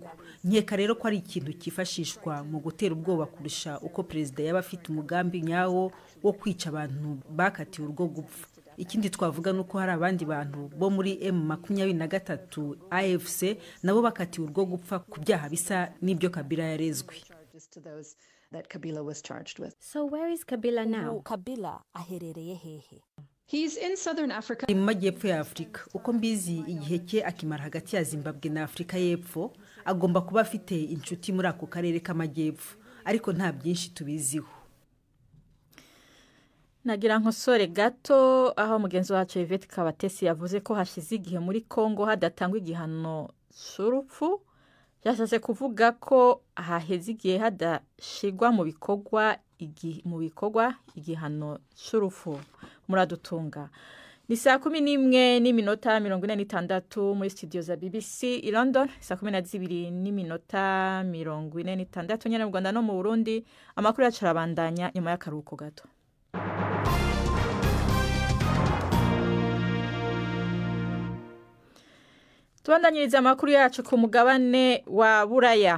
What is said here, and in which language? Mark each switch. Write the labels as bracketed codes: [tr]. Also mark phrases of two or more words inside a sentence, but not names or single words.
[rw] nkeka rero ko ari ikintu cyifashishwa mu gutera ubwoba kurusha uko perezida yaba afite umugambi nyawo wo kwica abantu bakatiwe urwo gupfa. ikindi twavuga nuko hari abandi bantu bo muri M23 AFC nabo bakatiwe urwo gupfa ku byaha bisa n'ibyo Kabila yarezwe. [en] So where is Kabila now? [rw] Kabila aherereye hehe? Ari mu majyepfo ya Afurika. uko mbizi igihe cye akimara hagati ya Zimbabwe na Afurika y'Epfo, agomba kuba afite inshuti muri ako karere k'amajyepfo, ariko nta byinshi tubiziho. [rn] nagira nkosore gato aho mugenzi wacu Yvette Kabatesi yavuze ko hashize igihe muri Kongo hadatangwa igihano cy'urupfu. Yashatse kuvuga ko haheze igihe hadashigwa mu bikorwa igihano cy'urupfu. Muradutunga. Ni saa 11:46 muri studio za BBC i London, saa 12:46 nyene mu Rwanda no mu Burundi. Amakuru yacu arabandanya nyuma y'akaruhuko gato. Tubandanyiriza amakuru yacu ku mugabane wa Buraya.